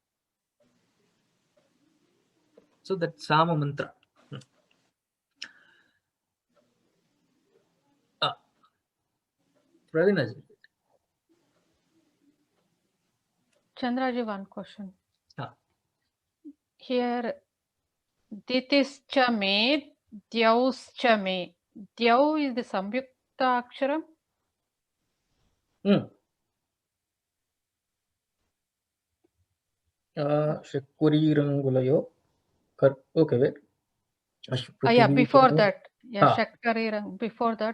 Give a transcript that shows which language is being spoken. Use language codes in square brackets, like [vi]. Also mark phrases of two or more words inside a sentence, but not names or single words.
[en] So that Sama mantra. Pravinaji. Chandraji, one question. Here, [sa] Ditischa me, Dyauscha me. [en] Dyau is the [sa] Samyukta Aksharam? Shakuri Rangulayo. [en] Okay, wait. Yeah, before that. Yeah, [sa] Shakkari Rang. [en] Before that,